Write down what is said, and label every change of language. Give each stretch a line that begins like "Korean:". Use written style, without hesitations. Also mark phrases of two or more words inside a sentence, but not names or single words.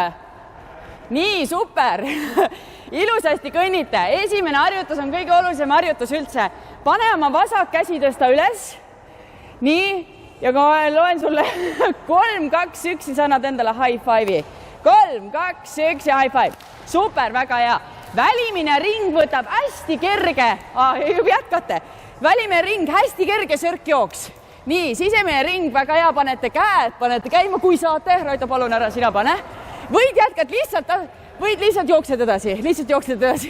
Estonian: Nii, super. Ilusasti kõnnite. Esimene harjutus on kõige olulisem harjutus üldse. Pane oma vasak käsi tõsta üles. Nii, ja kui ma loen sulle 3, 2, 1 ja sa annad endale
English: high five'i.
Estonian: 3, 2, 1 ja
English: high five.
Estonian: Super, väga hea. Välimine ring võtab hästi kerge. Jätkate. Välimine ring, hästi kerge sörkjooks. Nii, sisemine ring, väga hea. Panete käed, panete käima, kui saate. Raido, palun ära, sina pane. Võid jätkad lihtsalt jooksed edasi.